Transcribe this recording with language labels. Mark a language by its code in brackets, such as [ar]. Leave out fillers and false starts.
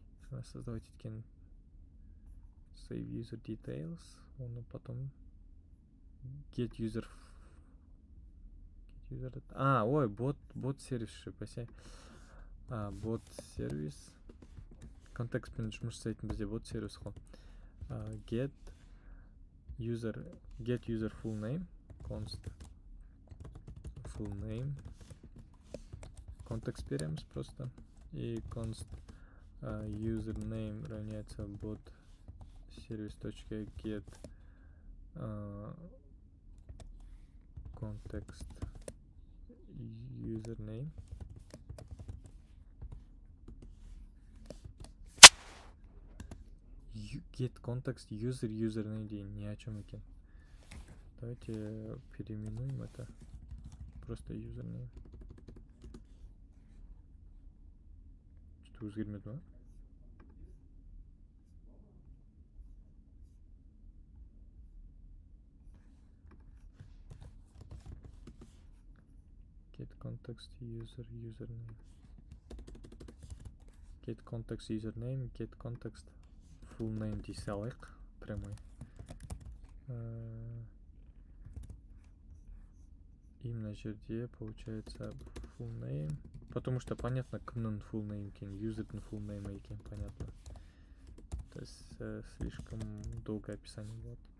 [kk] Жаңа создавать еткен save user details, оны [ru] потом [kk] get user, ой, bot сервис шипасе. Bot сервис. Контекстпен жұмыс жасайтын бізде bot сервис қой. [en] Get user full name, const full name. [kk] Контекст береміз [ru] просто. [en] И const username [ru] равняется [en] bot service.get context username. [kk] Get context username деген [ru] не о чем [kk] екен. [ru] Давайте переименуем это. Просто username. [kk] Что-то өзгермеді ма? [en] Get context username. Get context username, get context full name [kk] дей салайық [en] прямой. [kk] И мына жерде [ru] получается [kk] full name. [ru] Потому что понятно, [kk] кімнің full name екен, юзердің full name екен, понятно. [ru] То есть слишком долгое описание будет.